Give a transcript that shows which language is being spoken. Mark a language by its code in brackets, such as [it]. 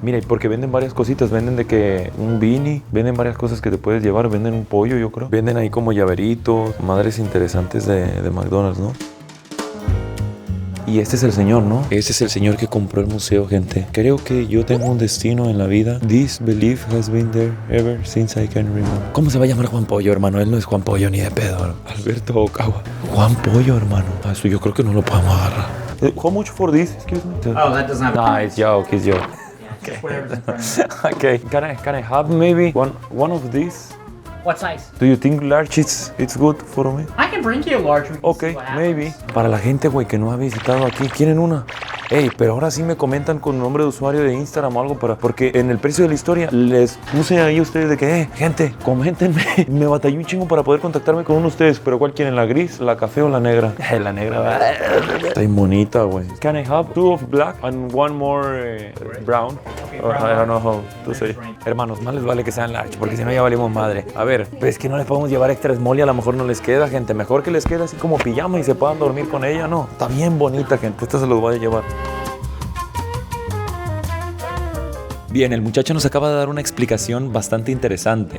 [es] Mira, y porque venden varias cositas. Venden de que un beanie. Venden varias cosas que te puedes llevar. Venden un pollo, yo creo. Venden ahí como llaveritos. Madres interesantes de McDonald's, ¿no? Y este es el señor, ¿no? Este es el señor que compró el museo, gente. Creo que yo tengo un destino en la vida. [en] This belief has been there ever since I can remember. [es] ¿Cómo se va a llamar Juan Pollo, hermano? Él no es Juan Pollo ni de pedo. Alberto Ocagua. Juan Pollo, hermano. Eso yo creo que no lo podemos agarrar. [en] How much for this? Excuse me. Oh, that does not. Nah, it's joke, it's joke. Okay. Whatever's in front of you. Okay. Can I have maybe one of these? What size? Do you think large it's good for me? I can bring you a large. We can Okay, see what happens. maybe. [es] Para la gente, güey, que no ha visitado aquí, ¿quieren una? Ey, pero ahora sí me comentan con nombre de usuario de Instagram o algo porque en el precio de la historia les puse ahí a ustedes de que, gente, coméntenme. Me batallé un chingo para poder contactarme con uno de ustedes, pero ¿cuál quieren? ¿La gris, la café o la negra? La negra, está bien bonita, güey. [en] Can I have 2 of black and 1 more brown? I don't know how to say. [es] Hermanos, más les vale que sean large, porque si no ya valimos madre. A ver, pues que no les podemos llevar extra small y a lo mejor no les queda, gente. Mejor que les quede así como pijama y se puedan dormir con ella, ¿no? Está bien bonita, gente. Esta se los voy a llevar. Bien, el muchacho nos acaba de dar una explicación bastante interesante.